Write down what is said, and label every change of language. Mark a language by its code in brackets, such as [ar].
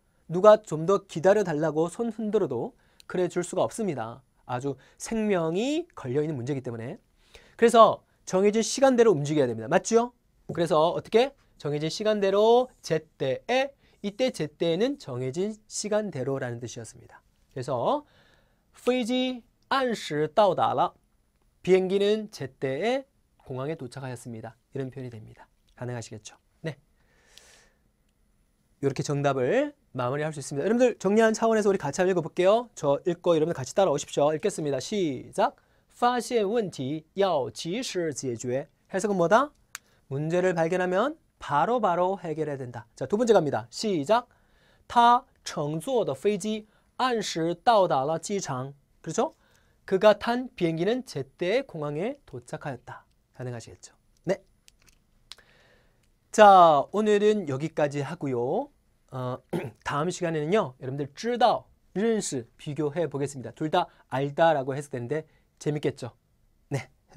[ko] 누가 좀 더 기다려달라고 손 흔들어도 그래 줄 수가 없습니다. 아주 생명이 걸려있는 문제이기 때문에. 그래서 정해진 시간대로 움직여야 됩니다. 맞죠? 그래서 어떻게? 정해진 시간대로 제때에, 이때 제때에는 정해진 시간대로라는 뜻이었습니다. 그래서 [zh] 飞机按时到达了. [ko] 비행기는 제때에 공항에 도착하였습니다. 이런 표현이 됩니다. 가능하시겠죠? 네. 이렇게 정답을 마무리할 수 있습니다. 여러분들 정리한 차원에서 우리 같이 한번 읽어볼게요. 저 읽고 여러분들 같이 따라오십시오. 읽겠습니다. 시작. [zh] 发现问题要及时解决. [ko] 해석은 뭐다? 문제를 발견하면 바로바로 해결해야 된다. 자, 두 번째 갑니다. 시작. [zh] 他乘坐的飞机按时到达了机场. [ko] 그렇죠? 그가 탄 비행기는 제때 공항에 도착하였다. 가능하시겠죠? 네. 자, 오늘은 여기까지 하고요. 다음 시간에는요. 여러분들 知道, 认识 비교해 보겠습니다. 둘 다 알다라고 해석되는데 재밌겠죠? 네.